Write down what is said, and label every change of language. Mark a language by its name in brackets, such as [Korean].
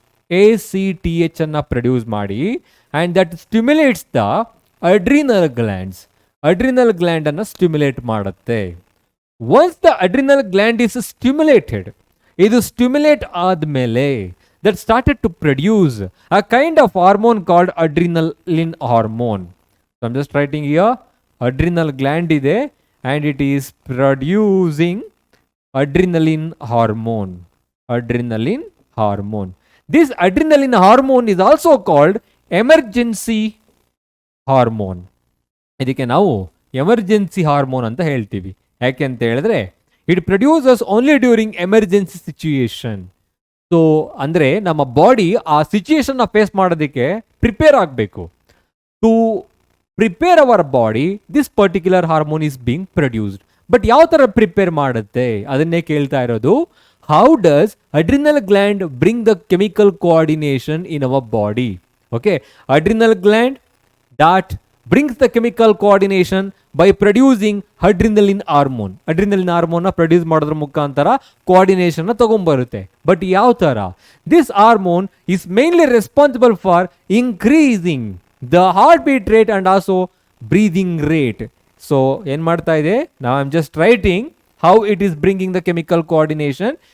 [English] ACTH [Kannada] ಅನ್ನ produce ಮಾಡಿ [English] and that stimulates the adrenal glands. [Kannada] Adrenal gland ಅನ್ನು stimulate ಮಾಡುತ್ತೆ. [English] once the adrenal gland is stimulated, [Kannada] ಇದು stimulate ಆದಮೇಲೆ [English] That started to produce a kind of hormone called adrenaline hormone. So I am just writing here, adrenal gland ಇದೆ and it is producing adrenaline hormone. Adrenaline hormone. This adrenaline hormone is also called emergency hormone. [Kannada] ಇದಕ್ಕೆ ನಾವು emergency hormone ಅಂತ ಹೇಳ್ತೀವಿ. ಯಾಕೆ ಅಂತ ಹೇಳಿದ್ರೆ [English] It produces only during emergency situation. [Kannada] So ಅಂದರೆ ನಮ್ಮ ಬಾಡಿ ಆ ಸಿಚುಯೇಷನ್ನ ಫೇಸ್ ಮಾಡೋದಕ್ಕೆ ಪ್ರಿಪೇರ್ ಆಗಬೇಕು. [English] To prepare our body this particular hormone is being produced. But [Kannada] ಯಾವ ಥರ ಪ್ರಿಪೇರ್ ಮಾಡುತ್ತೆ ಅದನ್ನೇ ಕೇಳ್ತಾ ಇರೋದು. [English] How does adrenal gland bring the chemical coordination in our body? Okay, adrenal gland that brings the chemical coordination by producing adrenaline hormone. [Kannada] Adrenaline hormone produce ಮಾಡೋದ್ರ ಮುಖಾಂತರ coordination ತಗೊಂಡ್ಬರುತ್ತೆ. But ಯಾವ ಥರ? [English] This hormone is mainly responsible for increasing the heart beat rate and also breathing rate. So [Kannada] ಏನು ಮಾಡ್ತಾ ಇದೆ? ನಾವು [English] I am just writing how it is bringing the chemical coordination.